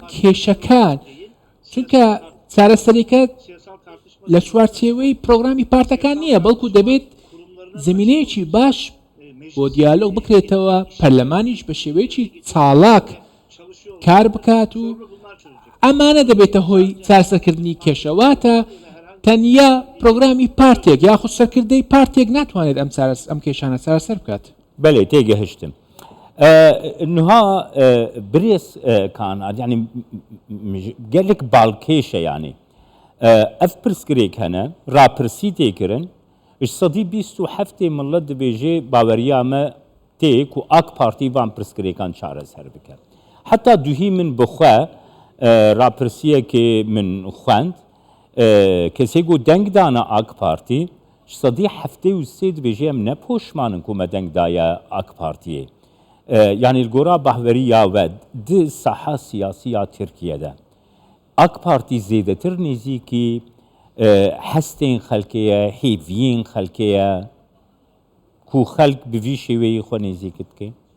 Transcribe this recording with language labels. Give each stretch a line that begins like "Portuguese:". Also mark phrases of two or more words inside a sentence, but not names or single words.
Central Kurdish: کێشەکان چونکە چارەسەریەکە لە چوارچێوەی پرۆگرامی پارتەکان نییە بەڵکو دەبێت زمینەیەکی باش بۆ دیالۆگ بکرێتەوە پەرلەمانیش بە شێوەیەکی چاڵاک کار بکات و ئەمانە دەبێتە هۆی چارەسەرکردنی کێشەواتە تەنیا پرۆگرامی پارتێک یاخود سەرکردەی پارتێک ناتوانێت ئەم کێشانە چارەسەر بکات بەڵێ تێگەهشتم نها برێز کانار ینی
Kurdish: gelek balkêşe yanî ev pirsgirêk hene rapirsî têkirin ji sedî bîst û heftê millet dibêje baweriya me tê ku AK Partî van pirsgirêkan çareser bike heta duhî min bi xwe rapirsiyekê min xwend kesê got deng dana AK Partî ji sedî heftê û sê dibêje em nepoşmanin ku me deng daye AK Partiyê yani gora bahveriya ve di saha siyasiya Türkiye'de AK Parti zêdetir nêzîkî hestên xelkeye hêviyên xelkeye ku xelk bi vî şêweyî xwe nêzîkî dike